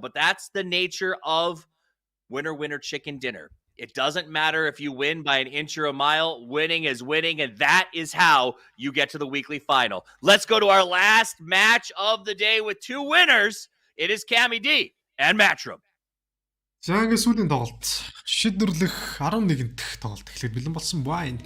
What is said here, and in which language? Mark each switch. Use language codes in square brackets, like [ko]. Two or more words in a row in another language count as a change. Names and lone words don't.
[en] But that's the nature of winner, winner, chicken dinner. It doesn't matter if you win by an inch or a mile. Winning is winning, and that is how you get to the weekly final. Let's go to our last match of the day with 2 winners. It is Cammy D and Matchroom. [mn] За ингээд сүүлийн тоглолт шийдвэрлэх 11 дахь тоглолт эхлээд бэлэн болсон байна.